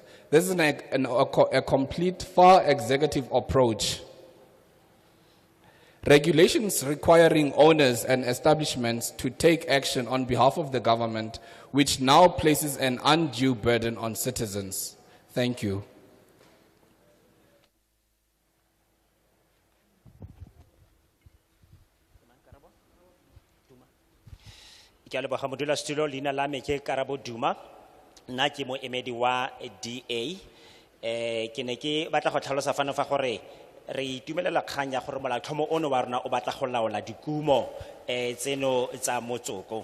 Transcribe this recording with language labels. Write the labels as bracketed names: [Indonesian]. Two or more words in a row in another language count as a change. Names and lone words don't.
[English] This is a complete far executive approach. Regulations requiring owners and establishments to take action on behalf of the government, which now places an undue burden on citizens. Thank you. [Tswana] Ke a leboga modulasetulo, leina la me ke Karabo Duma, nna ke moemedi wa DA. Ke ne ke batla go tlhalosa fano fa gore re itumelela kgang ya gore molaotlhomo ono wa rona o batla go laola dikumo tseno tsa motsoko.